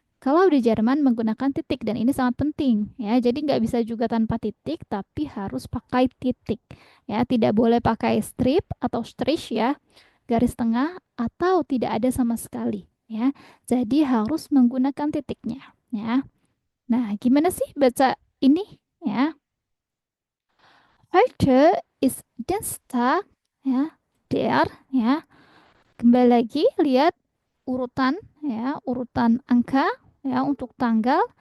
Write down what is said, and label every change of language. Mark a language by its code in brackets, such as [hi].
[id] Kalau di Jerman menggunakan titik dan ini sangat penting ya. Jadi nggak bisa juga tanpa titik, tapi harus pakai titik ya. Tidak boleh pakai strip atau strich ya, garis tengah atau tidak ada sama sekali ya. Jadi harus menggunakan titiknya ya. Nah, gimana sih baca ini ya? [de] Heute ist Dienstag ya, der ya. [id] Kembali lagi lihat urutan ya, urutan angka ya untuk tanggal.